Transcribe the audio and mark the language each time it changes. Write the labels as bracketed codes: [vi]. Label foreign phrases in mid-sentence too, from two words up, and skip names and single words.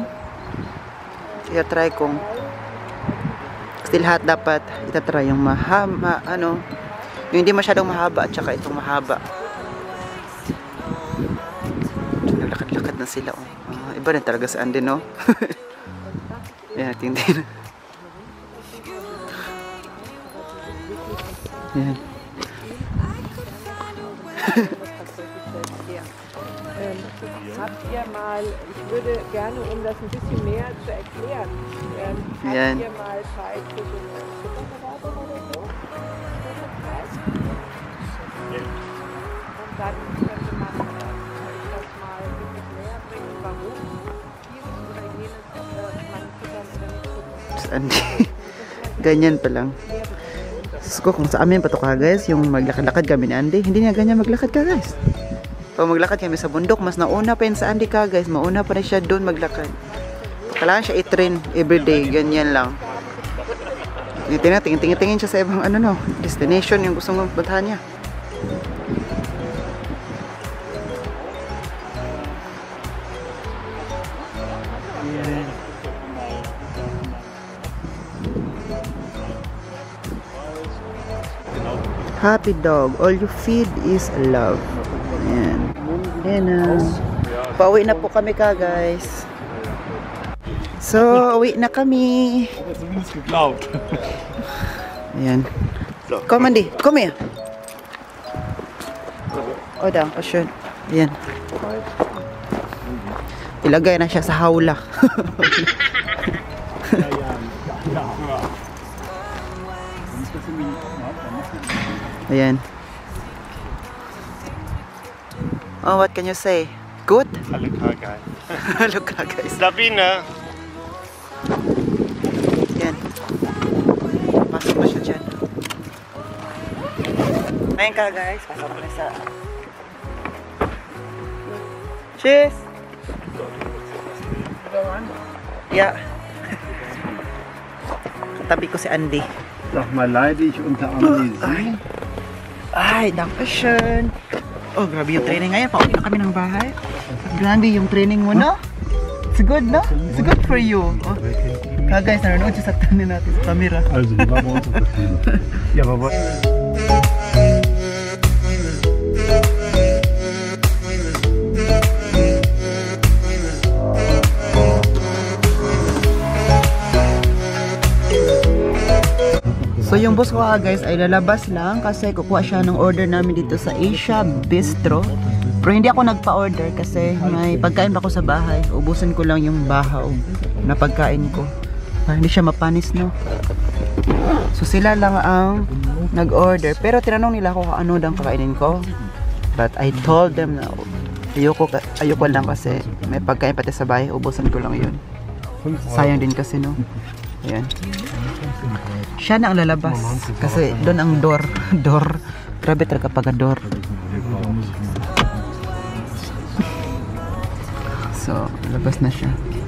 [tl] Ita-try kung still lahat dapat ita-try yung mahaba, ano, yung hindi masyadong mahaba at saka itong mahaba. Lakad-lakad na sila, oh. Iba rin talaga sa Andy, no? Yan, tingin. Yan. [de] Habt ihr mal, ich würde gerne, um das ein bisschen näher zu erklären, habt ihr mal Zeit für so eine Zuckerberatung oder so? Und dann könnte man euch das mal wirklich näher bringen, warum dieses oder jenes man füttern oder nicht füttern. [tl] Ganyan pa lang. So, kung sa amin pa to ka guys, yung maglakad-lakad kami ni Andy, hindi niya ganyan maglakad ka guys. Pag maglakad kami sa bundok, mas nauna pa yun sa Andy ka guys. Mauna pa rin siya doon maglakad. Kailangan siya i-train everyday. Ganyan lang. Tingin siya sa ibang ano, no, destination yung gusto mong puntahan niya. [en] Happy dog. All you feed is love. [tl] Ayan. Ayan na. Pauwi na po kami ka guys. So, uwi na kami. Ayan. [de] Komm Andy, komm her. Oh, danke schön. [tl] Ayan. Ilagay na siya sa hawla. Ayan. [en] Oh, what can you say? Good? Alle Kagay. [tl] Hello ka guys. Sabine! Yan. Pasok na siya dyan. Ngayon ka guys, pasok na sa... [en] Cheers! Yeah. [tl] Katabi ko si Andy. [de] Sag mal, leide ich unter anderem Sie? Ay, dankeschön. [tl] Oh, grabe yung training ngayon. Pauwi na kami ng bahay. Grabe yung training mo, no? [en] It's good, no? It's good for you. Oh. [tl] Guys, nanonood siya sa tanin natin sa camera. [de] Also, die war bei uns auf der Schule. Ja, aber was? [tl] So yung boss ko guys ay lalabas lang kasi kukuha siya ng order namin dito sa Asia Bistro. Pero hindi ako nagpa-order kasi may pagkain pa ako sa bahay. Ubusin ko lang yung bahaw na pagkain ko. Para hindi siya mapanis, no? So sila lang ang nag-order. Pero tinanong nila ako kung ano daw kakainin ko. [en] But I told them [tl] na ayoko lang kasi may pagkain pati sa bahay. Ubusin ko lang yun. Sayang din kasi, no? Ayan. Siya na ang lalabas kasi doon ang door. Grabe talaga pag door. So labas na siya.